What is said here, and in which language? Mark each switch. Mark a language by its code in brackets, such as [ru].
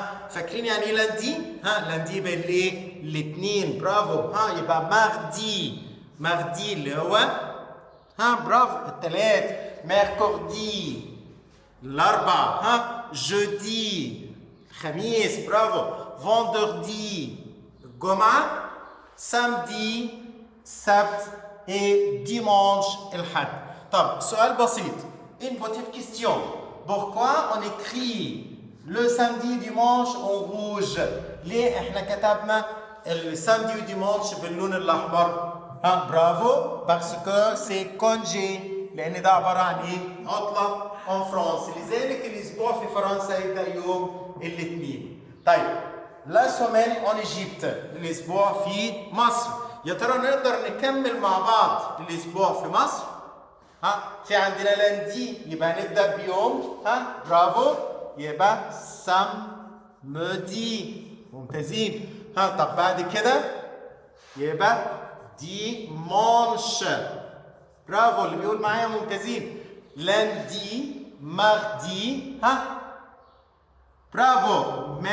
[ar] فاكرين يعني ايه lundi lundi يبقى الاثنين برافو يبقى mardi اللي هو برافو الثلاث mercredi الاربع jeudi الخميس برافو vendredi الجمعه samedi سبت et dimanche الحد. طب سؤال بسيط. [fr] Une petite question. Pourquoi on écrit le samedi et dimanche en rouge? [ar] ليه احنا كتبنا [fr] le samedi et dimanche [ar] باللون الأحمر؟ برافو [fr] parce que c'est congé [ar] لأن ده عبارة عن إيه؟ عطلة [fr] en France. [ar] لذلك الأسبوع في فرنسا يبدأ يوم الاثنين. طيب [fr] la semaine en Égypte [ar] الأسبوع في مصر. يا ترى نقدر نكمل مع بعض الاسبوع في مصر؟ في عندنا لاندي يبقى نبدا بيوم برافو يبقى سامدي ممتازين طب بعد كده يبقى ديمانش برافو اللي بيقول معايا ممتازين لاندي ماردي برافو